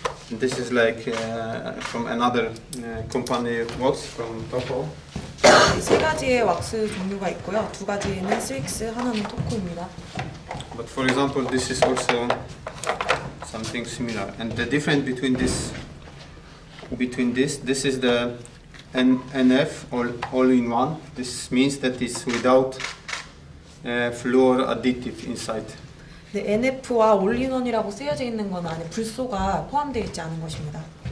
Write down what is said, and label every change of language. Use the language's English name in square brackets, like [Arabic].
[English] This is like from another company works from Toko. [Korean] 세 가지의 왁스 종류가 있고요. 두 가지는 스윅스, 하나는 토코입니다. [English] But for example, this is also something similar. And the difference between this is the NF all in one. This means that it's without fluor additive inside. [Korean] 네, NF와 올인원이라고 쓰여져 있는 건 안에 불소가 포함되어 있지 않은 것입니다.